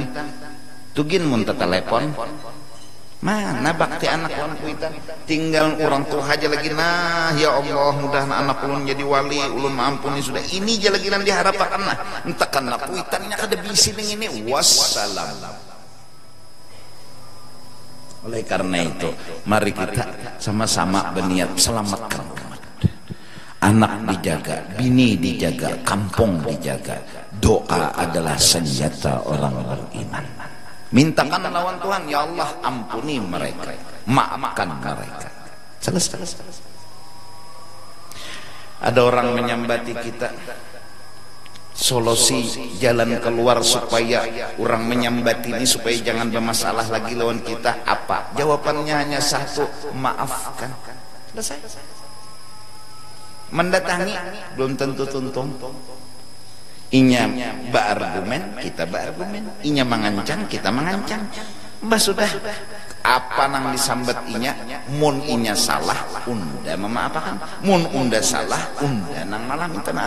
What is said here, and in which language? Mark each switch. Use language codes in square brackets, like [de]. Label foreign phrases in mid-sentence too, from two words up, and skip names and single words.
[bjn] Tugin mun telepon. Mana bakti anak lawan kuitan? Tinggal orang tua aja lagi. Nah, ya Allah, mudah anak ulun jadi wali, ulun maampuni sudah. Ini aja lagi yang diharapkan. Nah, entah karena kuitannya kada bisi dengan ini. Wassalam. [id] Oleh karena itu, mari kita sama-sama berniat selamatkan umat. Anak dijaga, bini dijaga, kampung dijaga. Doa adalah senjata orang beriman. [bjn] Mintakan lawan Tuhan, ya Allah [id] ampuni mereka, maafkan mereka. [bjn] Selesai. Ada orang menyambati kita, solusi jalan keluar supaya orang menyambati ini supaya jangan bermasalah lagi lawan kita apa? Jawabannya hanya satu, maafkan. Selesai. Mendatangi belum tentu tuntung. Inya berargumen, kita berargumen. Inya mengancam, kita mengancam. Mbah sudah apa nang disambat inya, mun inya salah unda memaafkan, mun unda salah unda nang malah minta maaf.